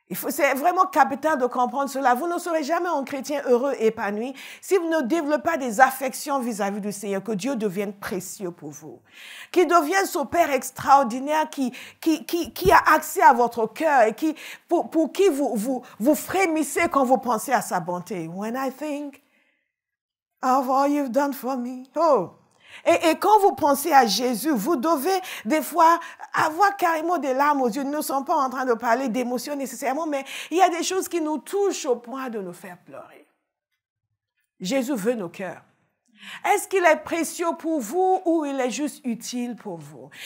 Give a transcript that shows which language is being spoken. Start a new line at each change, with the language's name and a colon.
French: C'est vraiment capital de comprendre cela. Vous ne serez jamais un chrétien heureux et épanoui si vous ne développez pas des affections vis-à-vis du Seigneur, que Dieu devienne précieux pour vous. Qu'il devienne ce Père extraordinaire qui a accès à votre cœur et pour qui vous frémissez quand vous pensez à sa bonté.
English: When I think of all you've done for me.
French: Et quand vous pensez à Jésus, vous devez des fois avoir carrément des larmes aux yeux. Nous ne sommes pas en train de parler d'émotions nécessairement, mais il y a des choses qui nous touchent au point de nous faire pleurer. Jésus veut nos cœurs. Est-ce qu'il est précieux pour vous ou il est juste utile pour vous?